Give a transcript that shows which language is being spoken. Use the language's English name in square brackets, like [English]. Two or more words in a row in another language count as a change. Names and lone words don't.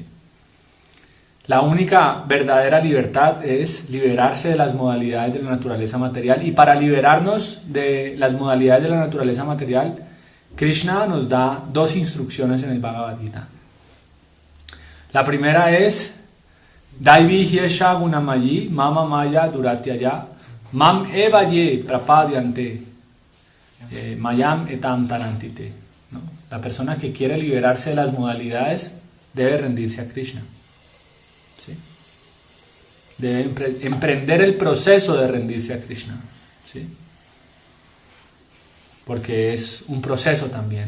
[Spanish] La única verdadera libertad es liberarse de las modalidades de la naturaleza material, y para liberarnos de las modalidades de la naturaleza material, Krishna nos da dos instrucciones en el Bhagavad Gita. La primera es [Sanskrit] Daivi Hyesha Gunamayi Mama Maya Duratyaya Mam Eva Ye Prapadyante Mayam Etam Tarantite, [Spanish] ¿no? La persona que quiere liberarse de las modalidades debe rendirse a Krishna, ¿sí? Debe emprender el proceso de rendirse a Krishna, ¿sí? Porque es un proceso también.